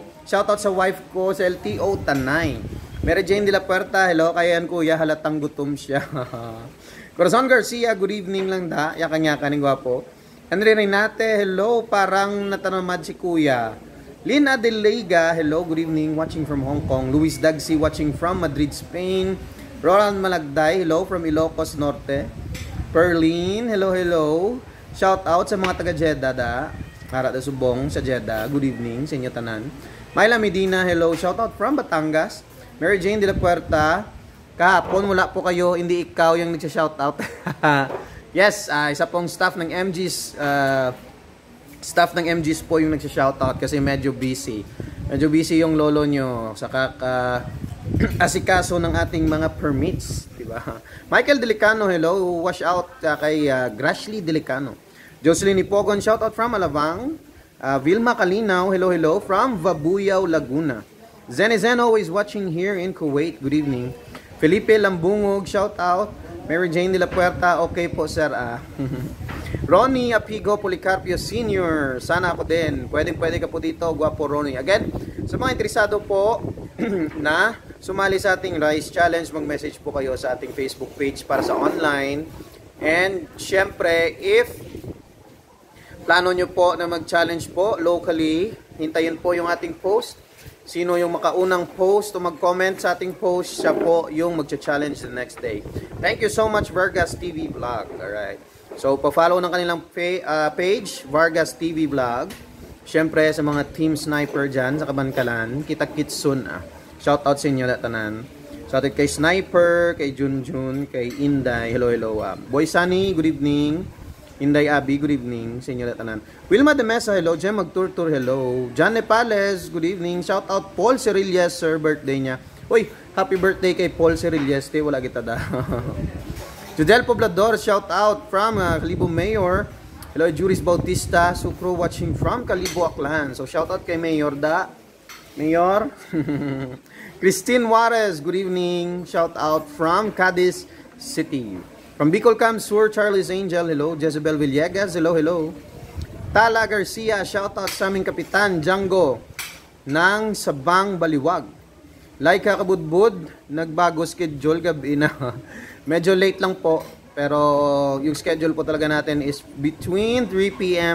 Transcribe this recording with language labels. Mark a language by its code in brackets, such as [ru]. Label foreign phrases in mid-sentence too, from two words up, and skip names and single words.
[en] Shout out [tl] sa wife ko sa LTO Tanay. Mary Jane de la Puerta, [en] hello. [tl] Kayan kuya, halatang gutom siya. Corazon Garcia, [en] good evening [tl] lang da. Yakan-yakan ng gwapo. Henry Renate, hello. Parang natanamad si kuya. Lynn Adeliga, [en] hello, good evening. Watching from Hong Kong. Luis Dagsi, watching from Madrid, Spain. Roland Malagday, hello from Ilocos Norte. Perlin, hello, hello. Shout out [hil] sa mga taga Jeddah da. Para da subong sa Jeddah. [en] Good evening [hil] sa inyo tanan. [en] Myla Medina, hello. Shout out from Batangas. Mary Jane de la Puerta. [tl] Kahapon wala po kayo, hindi ikaw yung nagsha-shout out. Yes, isa pong staff ng MGs po yung nagsha-shout out kasi medyo busy. Medyo busy yung lolo nyo sa asikaso ng ating mga permits, diba? Michael Delicano, [en] hello. Wash out kay Grashley Delicano. Jocelyn Ipogon, shout out from Alabang. Vilma Kalinaw, hello, hello from Vabuyao, Laguna. Zen always watching here in Kuwait. Good evening. Felipe Lambungog, shout out. Mary Jane de la Puerta, [tl] okay po sir. Ronnie Apigo Policarpio Sr. Sana ako din. Pwede ka po dito, guwapo Ronnie. Again, sa mga interesado po na sumali sa ating Rice Challenge, mag-message po kayo sa ating Facebook page para sa online. And syempre, if plano nyo po na mag-challenge po locally, hintayin po yung ating post. Sino yung makaunang post o mag-comment sa ating post, siya po yung mag-challenge [en] the next day. Thank you so much, Vargas TV Vlog. Alright. [tl] So, pa-follow ng kanilang page, Vargas TV Vlog. Syempre, sa mga team sniper dyan sa Kabankalan, kita-kits soon [en] Shout out [tl] sa [hil] inyo tanan. [en] Shout out kay Sniper, kay Junjun, kay Inday. Hello, hello. Boy Sunny, good evening. [hil] Inday Abi, [en] good evening [hil] sa inyo tanan. Wilma de Mesa, [en] hello. Jem Magturtur, hello. John Nepales, good evening. Shout out Paul Cerillas, sir, birthday niya. Uy, happy birthday kay Paul Cerillas. [hil] Wala kita da. Judel Poblador, [en] shout out from Calibo Mayor. Hello, Juris Bautista, Sucro, watching from Calibo, Aklan. [hil] So, [en] shout out [hil] kay Mayor da. [en] Mayor. Christine Juarez, good evening. Shout out from Cadiz City. From Bicol Camp Sur, Charlie's Angel, hello. Jezebel Villegas, hello, hello. Tala Garcia, shout out [tl] sa aming kapitan, [en] Django, [tl] ng Sabang Baliwag. Laika Kabudbud, nagbago schedule gabi na. Medyo late lang po, pero yung schedule po talaga natin [en] is between [tl] 3 p.m.